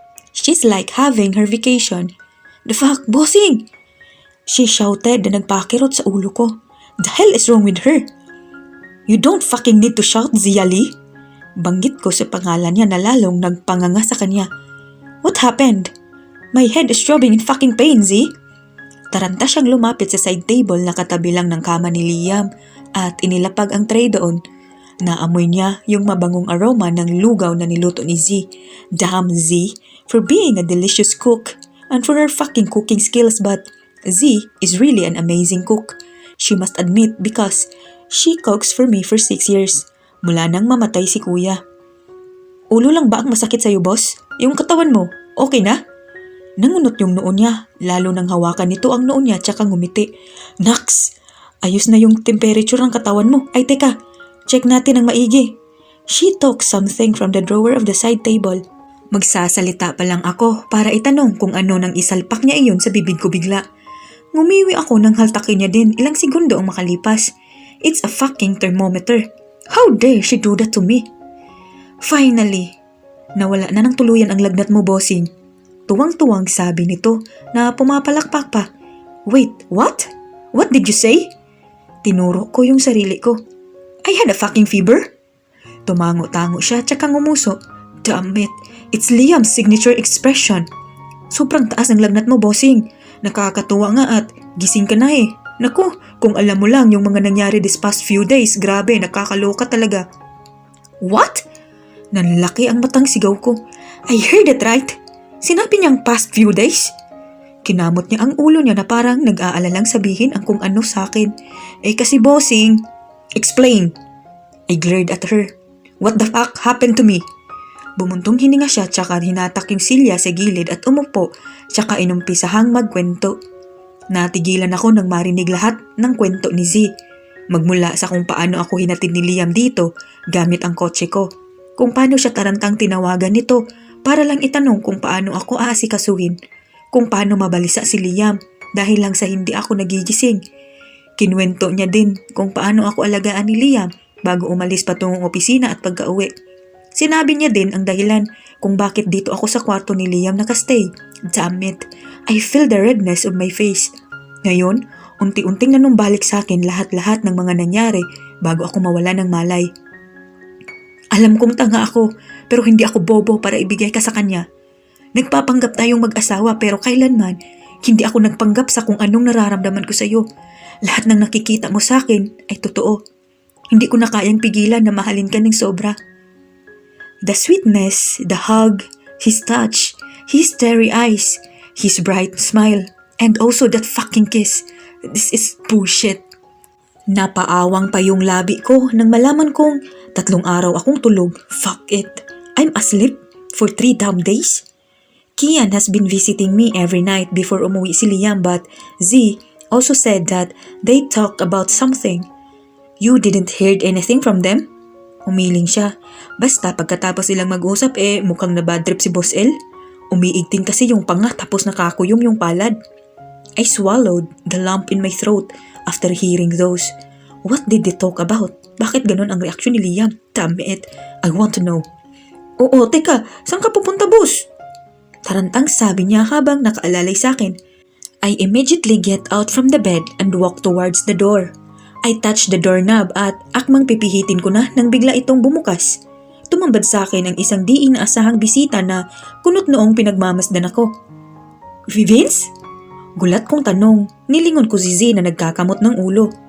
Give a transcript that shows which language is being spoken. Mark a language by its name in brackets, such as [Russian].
[English] She's like having her vacation. The fuck, bossing! She shouted [Filipino] na nagpakirot sa ulo ko. [English] The hell is wrong with her? You don't fucking need to shout, Zia Lee. [Filipino] Banggit ko sa pangalan niya na lalong nagpanganga sa kanya. [English] What happened? My head is throbbing in fucking pain, Z. [Filipino] Taranta siyang lumapit sa side table na katabi lang ng kama ni Liam at inilapag ang tray doon. Naamoy niya yung mabangong aroma ng lugaw na niluto ni Z. [English] Damn Z, for being a delicious cook and for her fucking cooking skills, but Z is really an amazing cook. She must admit because she cooks for me for 6 years, [Filipino] mula nang mamatay si kuya. Ulo lang ba ang masakit sa'yo, boss? Yung katawan mo, okay na? Nangunot yung noo niya, lalo nang hawakan nito ang noo niya tsaka ngumiti. Naks! Ayos na yung temperature ng katawan mo. Ay teka, check natin ang maigi. [English] She took something from the drawer of the side table. [Filipino] Magsasalita pa lang ako para itanong kung ano nang isalpak niya iyon sa bibig ko bigla. Ngumiwi ako nang haltakin niya din ilang segundo ang makalipas. [English] It's a fucking thermometer. How dare she do that to me? [Filipino] Finally, nawala na ng tuluyan ang lagnat mo, bossing. Tuwang-tuwang sabi nito na pumapalakpak pa. [English] Wait, what? What did you say? [Filipino] Tinuro ko yung sarili ko. [English] I had a fucking fever? [Filipino] Tumango-tango siya tsaka ngumuso. [English] Damn it, it's Liam's signature expression. [Filipino] Sobrang taas ng lagnat mo, bossing. Nakakatuwa nga at gising ka na eh. Naku, kung alam mo lang yung mga nangyari [English] this past few days, [Filipino] grabe, nakakaloka talaga. [English] What? [Filipino] Nanlaki ang matang sigaw ko. [English] I heard it right. [Filipino] Sinabi niyang past few days? Kinamot niya ang ulo niya na parang nag-aalalang sabihin ang kung ano sa akin. Eh kasi bossing. [English] Explain. I glared at her. What the fuck happened to me? [Filipino] Bumuntong hininga siya tsaka hinatak yung silya sa gilid at umupo tsaka inumpisahang magkwento. Natigilan ako nang marinig lahat ng kwento ni Z. Magmula sa kung paano ako hinatid ni Liam dito gamit ang kotse ko. Kung paano siya tarantang tinawagan nito para lang itanong kung paano ako aasikasuhin. Kung paano mabalisa si Liam dahil lang sa hindi ako nagigising. Kinwento niya din kung paano ako alagaan ni Liam bago umalis patungong opisina at pagka-uwi. Sinabi niya din ang dahilan kung bakit dito ako sa kwarto ni Liam nakastay. [English] Damn it, I feel the redness of my face. [Filipino] Ngayon, unti-unting nanumbalik sa akin lahat-lahat ng mga nangyari bago ako mawala ng malay. Alam kong tanga ako, pero hindi ako bobo para ibigay ka sa kanya. Nagpapanggap tayong mag-asawa pero kailanman, hindi ako nagpanggap sa kung anong nararamdaman ko sa iyo. Lahat ng nakikita mo sa akin ay totoo. Hindi ko na kayang pigilan na mahalin ka ng sobra. [English] The sweetness, the hug, his touch, his starry eyes, his bright smile, and also that fucking kiss. This is bullshit. [Filipino] Napaawang pa yung labi ko nang malaman kong 3 araw akong tulog. [English] Fuck it. I'm asleep for 3 damn days. Kian has been visiting me every night before [Filipino] umuwi si Liam, [English] but Z also said that they talked about something. You didn't hear anything from them? [Filipino] Umiling siya. Basta pagkatapos silang mag-usap mukhang nabadrip si Boss L. Umiigting kasi yung panga tapos nakakuyom yung palad. [English] I swallowed the lump in my throat after hearing those. What did they talk about? [Filipino] Bakit ganun ang reaksyon ni Liam? [English] Damn it, I want to know. [Filipino] Oo, teka, saan ka pupunta, boss? Tarantang sabi niya habang nakaalalay sa akin. [English] I immediately get out from the bed and walk towards the door. I touch the doorknob [Filipino] at akmang pipihitin ko na nang bigla itong bumukas. Tumambad sa akin ang isang di inaasahang bisita na kunot noong pinagmamasdan ako. Vince? Gulat kong tanong, nilingon ko si Z na nagkakamot ng ulo.